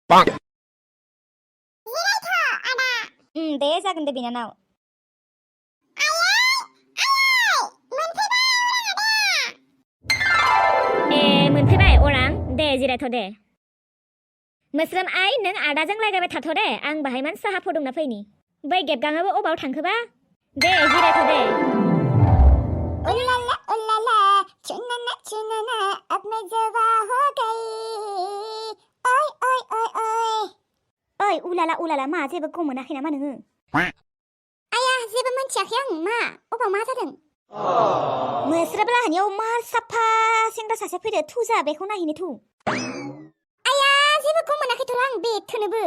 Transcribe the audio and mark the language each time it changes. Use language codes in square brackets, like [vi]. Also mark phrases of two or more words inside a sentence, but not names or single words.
[brx] दे जागोन दे बिनानाव मोनफैबाय अरां दे जिरायथ' दे मोस्रोम आइ नों आदाजों लायरायबाय थाथ' दे आं बाहायमान साहा फुदुंना फैनि बै गेबगाङाबो अबाव थांखोबा दे जिरायथ' दे [hi] उल्लाला उल्लाला चुनना चुनना अब मैं जवा हो गई ओय ओय ओय ओय [brx] ओइ उलाला मा जेबो गम मोनाखै नामा नोङो आया जेबो मोनथियाखै आं मा अबाव मा जादों मोस्रोम लाहानियाव मार साफा सेंग्रा सासे फैदो थुजा बेखौ नायहैनो थु आया जेबो गम मोनाखैथ' आं बेथोनोबो